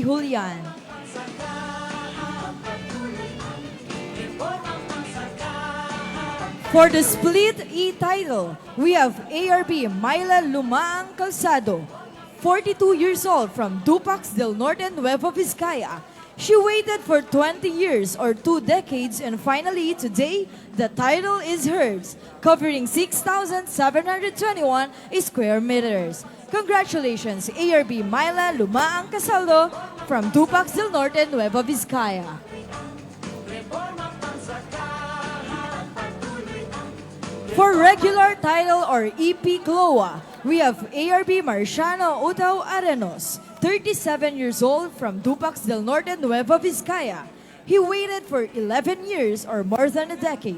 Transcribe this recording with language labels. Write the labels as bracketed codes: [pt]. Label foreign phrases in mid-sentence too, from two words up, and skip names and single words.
[en] Julian. For the split e-title, we have ARB Myla Lumaang Calzado, 42 years old, from Dupax del Norte, Nueva Vizcaya. She waited for 20 years or 2 decades, and finally today, the title is hers, covering 6,721 square meters. Congratulations, ARB Myla Lumaang Calzado from Dupax del Norte, Nueva Vizcaya. For regular title or EP CLOA, we have ARB Marciano Utaw Arenos, 37 years old, from Dupax del Norte, Nueva Vizcaya. He waited for 11 years or more than a decade.